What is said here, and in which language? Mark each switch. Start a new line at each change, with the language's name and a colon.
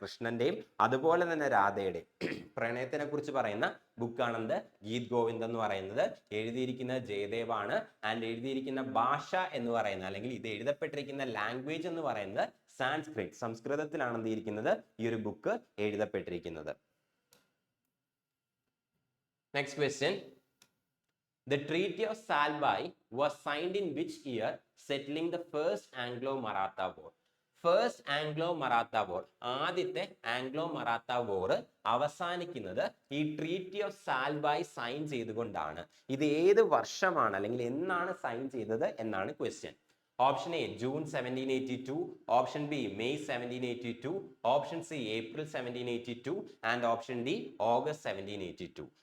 Malayalam: കൃഷ്ണന്റെയും അതുപോലെ തന്നെ രാധയുടെയും പ്രണയത്തിനെ കുറിച്ച് പറയുന്ന ബുക്കാണെന്ത്, ഗീത് ഗോവിന്ദ് എന്ന് പറയുന്നത്. എഴുതിയിരിക്കുന്നത് ജയദേവ് ആണ്. ആൻഡ് എഴുതിയിരിക്കുന്ന ഭാഷ എന്ന് പറയുന്നത് അല്ലെങ്കിൽ ഇത് എഴുതപ്പെട്ടിരിക്കുന്ന ലാംഗ്വേജ് എന്ന് പറയുന്നത് സാൻസ്ക്രിറ്റ്, സംസ്കൃതത്തിലാണ് എന്ത് ചെയ്തിരിക്കുന്നത്, ഈ ഒരു book എഴുതപ്പെട്ടിരിക്കുന്നത്.
English: Next question. The Treaty of Salbai was signed in which year, settling the first Anglo-Maratha War?
Malayalam: First Anglo Maratha war, ആദ്യത്തെ ആംഗ്ലോ മറാത്ത വോർ അവസാനിക്കുന്നത് ഈ ട്രീറ്റി ഓഫ് സാൽബായ് സൈൻ ചെയ്തുകൊണ്ടാണ്. ഇത് ഏത് വർഷമാണ് അല്ലെങ്കിൽ എന്നാണ് സൈൻ ചെയ്തത് എന്നാണ് question.
English: Option A June 1782, option B May 1782, option C April 1782 and option D August 1782.